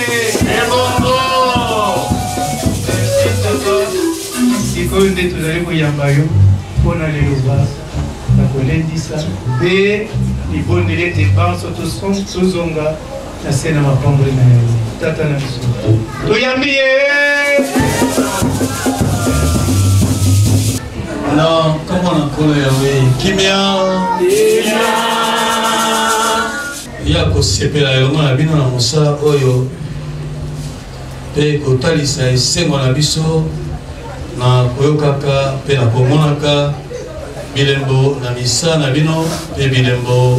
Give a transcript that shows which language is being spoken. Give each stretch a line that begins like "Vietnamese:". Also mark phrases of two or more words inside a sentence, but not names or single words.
Lingala: sikoyo nde tozali koyamba yo mpona leloba na kolendisa mpe libondeli ete banso tozonga na se na mapamboli na yawe tata na biso toyambi ye Alors,
French: comment on a collé
Lingala: kimia ya kosepela elongo na bino na mosala oyo mpe kotalisa esengo na biso na koyokaka mpe na komonaka bilembo na misa na bino mpe bilembo